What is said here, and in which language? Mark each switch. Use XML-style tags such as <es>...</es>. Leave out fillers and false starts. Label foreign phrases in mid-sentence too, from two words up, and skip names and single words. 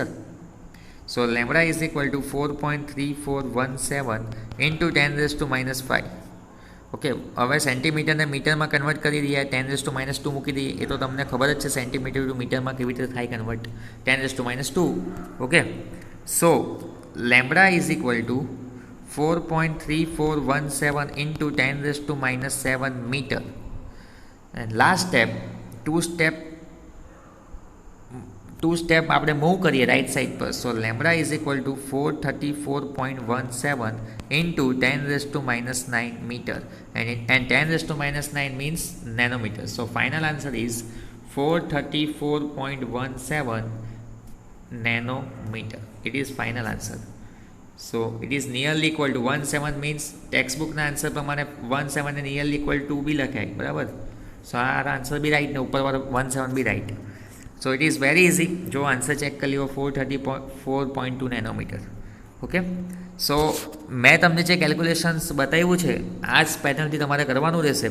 <en>So lambda is equal to 4.3417 into 10⁻⁵.</en> <gu>ઓકે, હવે સેન્ટીમીટરને મીટરમાં કન્વર્ટ કરી દઈએ, 10⁻² મૂકી દઈએ. એ તો તમને ખબર જ છે</gu> <en>centimeter to</en> <gu>મીટરમાં કેવી રીતે થાય કન્વર્ટ, 10⁻².</gu> <en>Okay, so lambda is equal to 4.3417 into 10⁻⁷ meter. And last step, two step</en> <gu>આપણે મૂવ કરીએ</gu> <en>right side</en> <gu>પર.</gu> <en>So lambda is equal to 434.17 into 10⁻⁹ meter, and 10⁻⁹ means nanometer. So final answer is 434.17 nanometer. It is final answer. So it is nearly equal to 17 means</en> <gu>ટેક્સ્ટબુકના આન્સર પ્રમાણે 17 ને</gu> <en>nearly equal to be</en> <gu>લખાય, બરાબર. સો આ આન્સર</gu> <en>be right</en> <gu>ને ઉપરવાળો 17</gu> <en>be right. So it is very easy.</en> <gu>જો</gu> <en>answer check</en> <gu>કરી લો, 434.2 નેનોમીટર. ઓકે, સો મેં તમને જે કેલ્ક્યુલેશન્સ બતાવ્યું છે આ જ પેટર્નથી તમારે કરવાનું રહેશે.</gu>